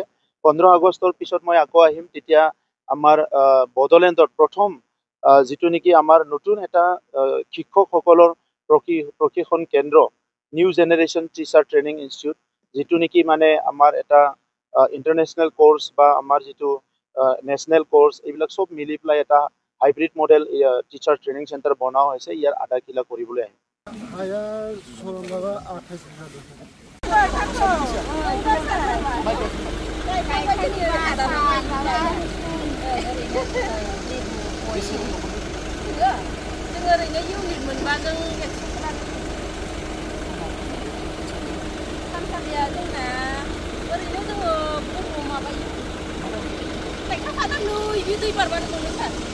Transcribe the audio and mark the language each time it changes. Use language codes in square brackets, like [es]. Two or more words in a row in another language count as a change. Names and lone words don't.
[as] 15 আগষ্টৰ পিছত মই আকৌ আহিম, তেতিয়া আমাৰ বড়োলেণ্ডত প্ৰথম যিটো নেকি আমাৰ নতুন এটা শিক্ষকসকলৰ প্ৰশিক্ষণ কেন্দ্ৰ, [en] new generation teacher training institute, [as] যিটো নেকি মানে আমাৰ এটা [en] international course [as] বা আমাৰ যিটো [en] national course, [as] এইবিলাক চব মিলি পেলাই এটা [en] hybrid model teacher training center [as] বনোৱা হৈছে। ইয়াৰ আধাৰশিলা কৰিবলৈ আহিম। [brx] ओरैनो इउनिट मोनबा जों सानसालिया जोंना ओरैनो जोङो बर' माबायो गायखांखादों नै बे दै बारबानो मोनो सार।